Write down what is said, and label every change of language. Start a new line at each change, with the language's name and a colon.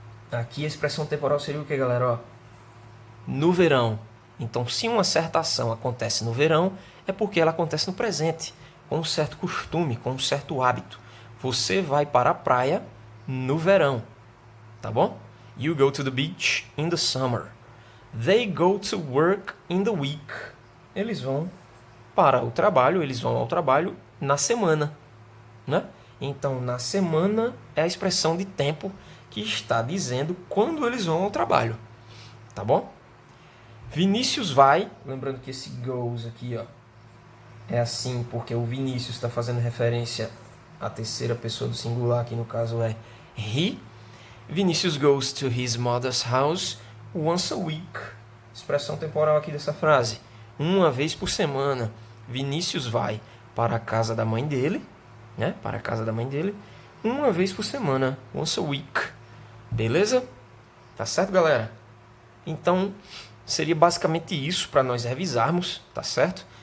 Portuguese: Aqui a expressão temporal seria o que, galera? Ó, no verão. Então, se uma certa ação acontece no verão, é porque ela acontece no presente, com um certo costume, com um certo hábito. Você vai para a praia no verão, tá bom?
English: You go to the beach in the summer. They go to work in the week.
Portuguese: Eles vão para o trabalho, eles vão ao trabalho na semana, né? Então, na semana é a expressão de tempo que está dizendo quando eles vão ao trabalho, tá bom? Vinícius vai, lembrando que esse goes aqui, ó, é assim porque o Vinícius está fazendo referência à terceira pessoa do singular, que no caso é he.
English: Vinícius goes to his mother's house once a week.
Portuguese: Expressão temporal aqui dessa frase. Uma vez por semana, Vinícius vai para a casa da mãe dele, né? Para a casa da mãe dele, uma vez por semana,
English: once a week.
Portuguese: Beleza? Tá certo, galera? Então, seria basicamente isso para nós revisarmos, tá certo?